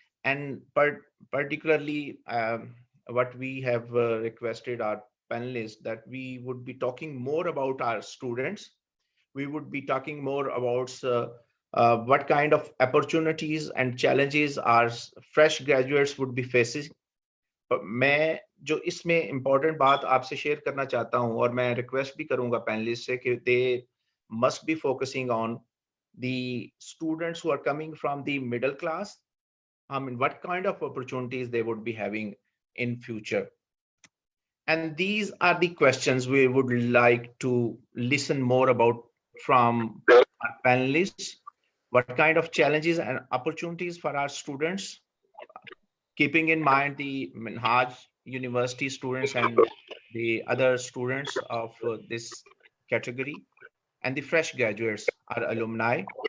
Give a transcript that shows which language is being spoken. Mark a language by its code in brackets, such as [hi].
[en] And particularly what we have requested our panelists, that we would be talking more about our students. We would be talking more about what kind of opportunities and challenges our fresh graduates would be facing. [hi] मैं जो इसमें important बात आपसे share करना चाहता हूं, और मैं रिक्वेस्ट भी करूंगा पैनलिस्ट से कि दे [en] must be focusing on the students who are coming from the middle class. I mean, what kind of opportunities they would be having in future. And these are the questions we would like to listen more about from our panelists. What kind of challenges and opportunities for our students, keeping in mind the Minhaj University students and the other students of this category, and the fresh graduates, our alumni.